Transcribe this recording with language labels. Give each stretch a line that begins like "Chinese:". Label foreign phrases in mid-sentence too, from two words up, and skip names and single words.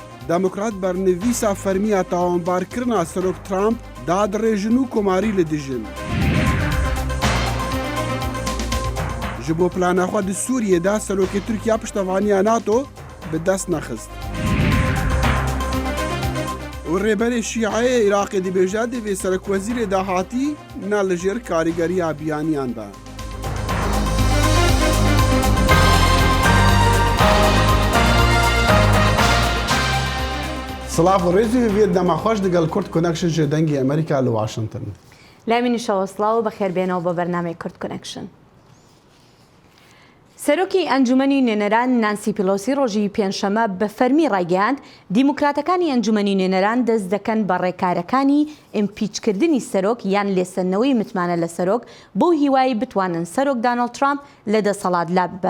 Kurdish: دموکرات برنویسا فرمیا تاوانبارکردنا سەرۆک ترامپ دادڕێژن و کۆماری لە دژن. ji bo plana xwe di Sûriyê de serokê Tirkiya piştevaniya NATO bi dest nexist. û rêberê Şîayê Iraqê dibêje divê serokwezîrê dahatî ne li jêr karîgeriya biyaniyan da. Silav û rêzî vê dema xweş digel Kurd Connection ji dengê Amerîka li Washington.
Central Kurdish: لامینیشەوە سڵاو و بەخێربێنەوە بۆ بەرنامەی کورد کۆنەکشن. سەرۆکی ئەنجومەنی نوێنەران نانسی پیلۆسی ڕۆژی پێنجشەمە بە فەرمی ڕایگەیاند دیموکراتەکانی ئەنجومەنی نوێنەران دەست دەکەن بە ڕێکارەکانی ئیمپیچکردنی سەرۆک یان لێسەنەوەی متمانە لە سەرۆک بۆ هیوای بتوانن سەرۆک دانەڵد ترامپ لە دەسەڵات لا ببەن.